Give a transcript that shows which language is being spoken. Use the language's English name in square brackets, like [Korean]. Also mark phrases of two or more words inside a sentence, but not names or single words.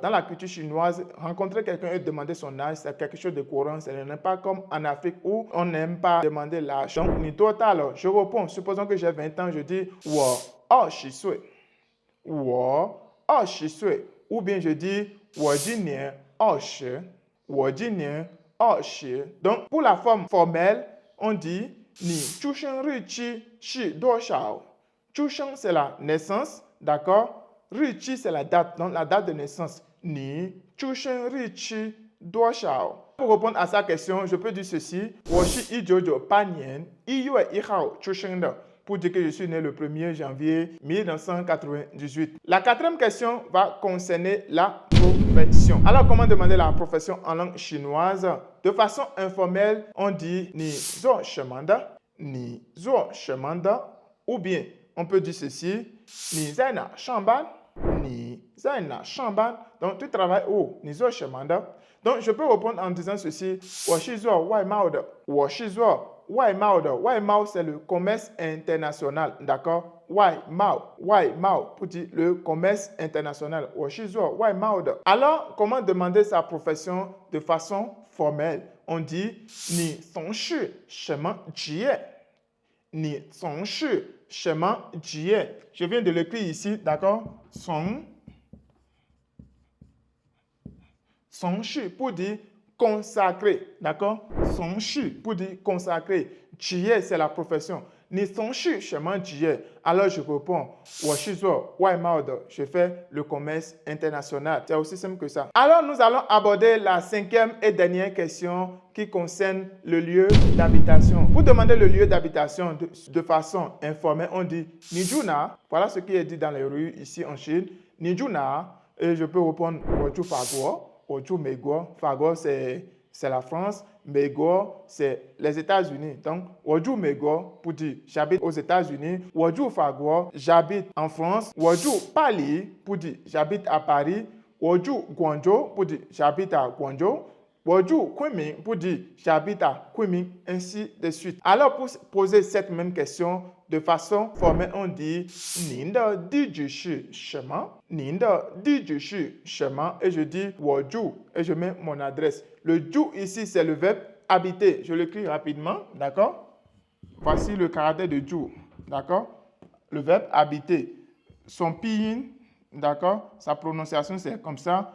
[French] Dans la culture chinoise, rencontrer quelqu'un et demander son âge, c'est quelque chose de courant. Ce n'est pas comme en Afrique où on n'aime pas demander l'âge. Donc, ni total. Je réponds. Supposons que j'ai 20 ans, je dis [Chinese] 我二十岁. 我二十岁. [French] ou bien je dis [Chinese] 我今年20我今年20 [French] Donc, pour la forme formelle, on dit [Chinese] 你出生日期是多少 [French] 出生 c'est la naissance, d'accord? 日期 c'est la date, donc la date de naissance. [Chinese] 你出生日期多少 [French] Pour répondre à sa question, je peux dire ceci. [Chinese] 我是1998年1月1号出生的 [French] pour dire que je suis né le 1er janvier 1998. La quatrième question va concerner la profession. Alors, comment demander la profession en langue chinoise? De façon informelle, on dit [Chinese] 你做什么的 你做什么的 [French] ou bien on peut dire ceci [Chinese] 你在哪上班你在哪上班 [French] Donc, tu travailles où [Chinese] 你做什么的 [French] Donc, je peux répondre en disant ceci [Chinese] 我是做外贸的我是做外贸的外贸 [French] c'est le commerce international, d'accord? 外贸 pour dire le commerce international [Chinese] 我是做外贸的 [French] Alors, comment demander sa profession de façon formelle? On dit [Chinese] 你从事什么职业 [French] 你从事什么职业 Je viens de l'écrire ici, d'accord? 从事 pour dire consacré, d'accord? 从事 pour dire consacré. 职业 c'est la profession. [Chinese] 你从事什么职业 [French] Alors je réponds [Chinese] 我是做外贸的 [French] Je fais le commerce international. C'est aussi simple que ça. Alors nous allons aborder la cinquième et dernière question qui concerne le lieu d'habitation. Pour demander le lieu d'habitation de façon informelle, on dit [Chinese] 你住哪 [French] Voilà ce qui est dit dans les rues ici en Chine. [Chinese] 你住哪 [French] Et je peux répondre [Chinese] 我住法国 我住美国 法国 [French] c'est la France. 美国 c'est les États-Unis. Donc, [Chinese] 我住美国 [French] pour dire j'habite aux États-Unis. [Chinese] 我住法国 [French] j'habite en France. [Chinese] 我住巴黎 [French] pour dire j'habite à Paris. [Chinese] 我住广州 [French] pour dire j'habite à Guangzhou. [Chinese] 我住昆明 [French] pour dire j'habite à Kunming, ainsi de suite. Alors, pour poser cette même question de façon formelle, on dit [Chinese] 您的地址是什么 [French] 您的地址是什么 Et je dis [Chinese] 我住 [French] et je mets mon adresse. Le住 ici, c'est le verbe habiter. Je l'écris rapidement, d'accord? Voici le caractère de住, d'accord? Le verbe habiter. Son pinyin, d'accord? Sa prononciation, c'est comme ça.